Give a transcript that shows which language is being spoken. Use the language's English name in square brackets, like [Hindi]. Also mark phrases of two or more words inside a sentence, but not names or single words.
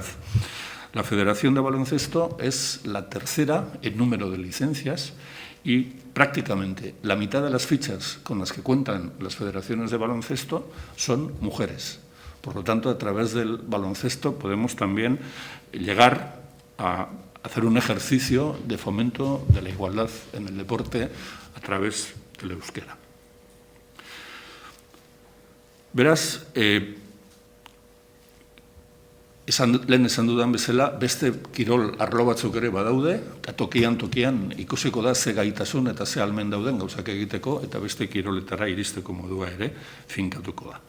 [Spanish] La Federación de Baloncesto es la tercera en número de licencias, y prácticamente la mitad de las fichas con las que cuentan las federaciones de baloncesto son mujeres. Por lo tanto, a través del baloncesto podemos también llegar a hacer un ejercicio de fomento de la igualdad en el deporte a través del euskera. [Basque] Beraz, lehen esan dudan bezala, beste kirol arlo batzuk ere badaude, eta tokian ikusiko da ze gaitasun eta ze ahalmen dauden gauzak egiteko, eta beste kiroletara iristeko modua ere finkatuko da.